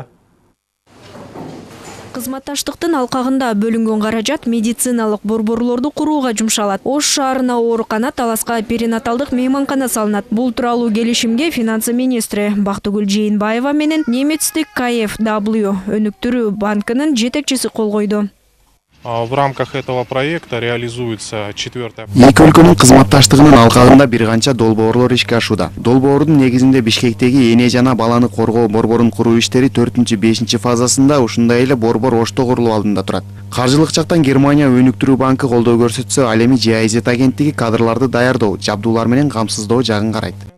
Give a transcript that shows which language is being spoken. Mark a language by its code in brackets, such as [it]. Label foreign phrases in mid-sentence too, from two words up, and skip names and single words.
[ky] Кызматташтыктын алкагында бөлүнгөн каражат медициналык борборлорду курууга жумшалат. Ош шаарына оорукана, Таласка перинаталдык мейманкана салынат. Бул тууралуу келишимге финансы министри Бактыгүл Жээнбаева менен немецтик KfW өнүктүрүү банкынын жетекчиси кол койду. [ru] В рамках этого проекта реализуется 4-я. [ky] Эки өлкөнүн кызматташтыгынын алкагында бир канча долбоорлор ишке ашууда. Долбоордун негизинде Бишкектеги эне жана баланы коргоо борборун куруу иштери 4-5 фазасында, ушундай эле борбор Ошто курулуу алдында турат. Каржылык жактан Германия өнүктүрүү банкы колдоо көрсөтсө, ал эми GIZ агенттиги кадрларды даярдоо, жабдуулар менен камсыздоо жагын карайт.